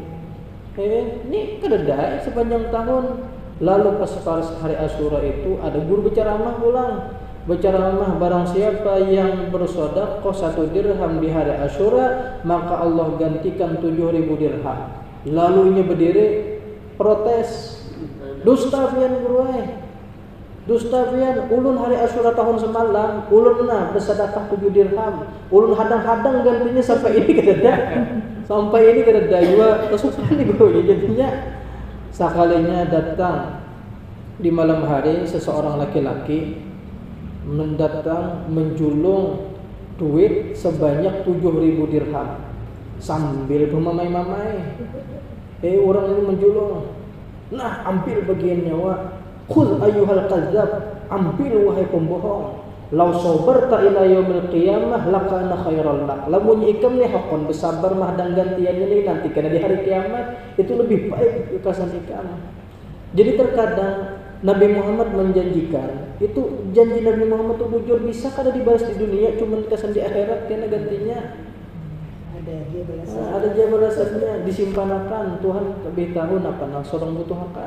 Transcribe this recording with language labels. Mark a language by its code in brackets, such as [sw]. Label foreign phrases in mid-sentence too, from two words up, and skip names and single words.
[bjn] Ini kededai sepanjang tahun. Lalu pas hari Asyura itu ada guru berceramah pulang. Berceramah barang siapa yang bersedekah 1 dirham di hari Asyura maka Allah gantikan 7.000 dirham. Lalu ini berdiri protes. Dusta pian guruai. Dusta pian ulun hari Asyura tahun semalam ulun bersedekah 7 dirham. Ulun hadang-hadang gantinya sampai ini kededa. Sampai ini kededa juga kesusahan nih guru. Jadinya sekalinya datang di malam hari seseorang laki-laki mendatang menjulung duit sebanyak 7.000 dirham sambil bermamai-mamai. Orang ini menjulung. Nah, ambil bagian nyawa. [ar] خذ أيها الكذاب, [bjn] ambil wahai pembohong. [ar] لو صبرت إلى يوم القيامة لكان خيرا لك. [bjn] Lamun ikam ni hakon bersabar mah dan gantiannya ni nanti karena di hari kiamat itu lebih baik kesan ikam. Jadi terkadang Nabi Muhammad menjanjikan itu janji Nabi Muhammad itu bujur bisa kada dibalas di dunia cuma kesan di akhirat karena gantinya ada dia balasannya disimpanakan Tuhan lebih tahu apa nang seorang butuhkan.